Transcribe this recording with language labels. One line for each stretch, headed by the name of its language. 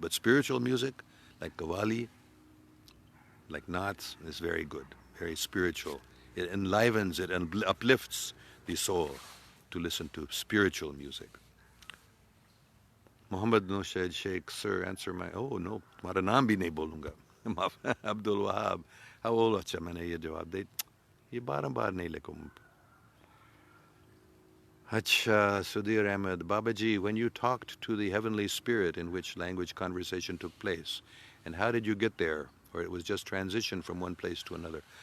English: But spiritual music, like Qawwali, like Naats, is very good, very spiritual. It enlivens, it uplifts the soul to listen to spiritual music. Muhammad Noshad Sheikh, sir, answer my, oh no,
Urdu: تمہارا نام بھی نہیں بولوں گا.
English: Abdul Wahab. How old?
Urdu: اچھا میں نے یہ جواب دے, یہ بار بار نہیں لکھوں.
English: Acha, Sudhir Ahmed, Babaji, when you talked to the heavenly spirit, in which language conversation took place, and how did you get there? Or it was just transition from one place to another?